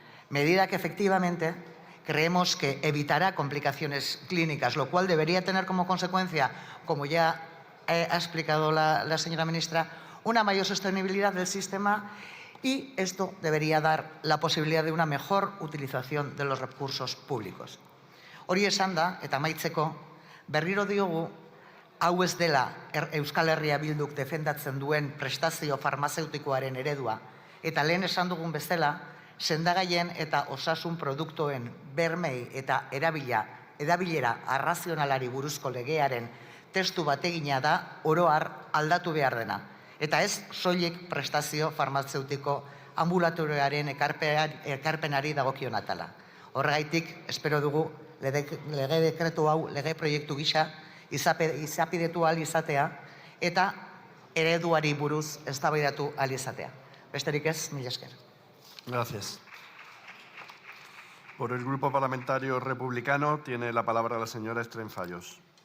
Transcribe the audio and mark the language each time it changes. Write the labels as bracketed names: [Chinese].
[Spanish] Medida que efectivamente creemos que evitará complicaciones clínicas, lo cual debería tener como consecuencia, como ya ha explicado la señora ministra, una mayor sostenibilidad del sistema y esto debería dar la posibilidad de una mejor utilización de los recursos públicos. [Basque] Hori esanda, eta amaitzeko, berriro diogu, hau ez dela Euskal Herria Bilduk defendatzen duen prestazio farmazeutikoaren eredua, eta lehen esan dugun bezala, sendagaien eta osasun produktuen bermei eta erabilera arrazionalari buruzko legearen testu bategina da oro har aldatu behar dena. Eta ez soilik prestazio farmazeutiko ambulatorioaren ekarpenari dagokion atala. Horregaitik, espero dugu lege dekretu hau, lege proiektu gisa, izapidetu ahal izatea eta ereduari buruz eztabaidatu ahal izatea. Besterik ez, mila esker. [Spanish] Gracias. Por el Grupo Parlamentario Republicano tiene la palabra la señora Estren Fallos.